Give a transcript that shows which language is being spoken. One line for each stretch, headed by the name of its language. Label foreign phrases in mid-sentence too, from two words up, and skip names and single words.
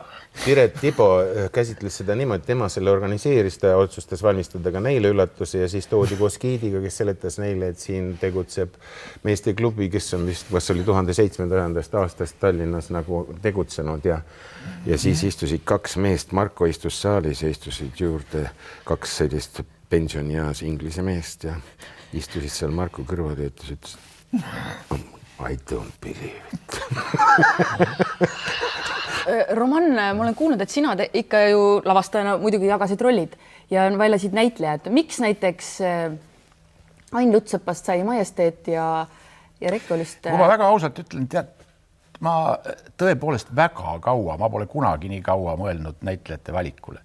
Estonian: Piret Tibo käsitles seda niimoodi, tema selle organiseeris, ta otsustas valmistada ka neile üllatuse ja siis toodi koos giidiga, kes seletas neile, et siin tegutseb meeste klubi, kes on vist, kas oli 1700 aastast Tallinnas nagu tegutsenud ja siis istusid 2 meest, Marko istus saalis ja istusid juurde 2 sellist pensionieas inglise meest ja istusid seal Marko kõrvad ja ütles,
English: I don't believe it.
Estonian: Roman, ma olen kuulnud, et sina ikka ju lavastajana muidugi jagasid rollid ja väljasid näitlejad. Miks näiteks Ain Lutsepast sai Majesteet ja Rekolist. Kui ma väga ausalt ütlen, tead, ma tõepoolest väga kaua, ma pole kunagi nii kaua mõelnud näitlejate valikule.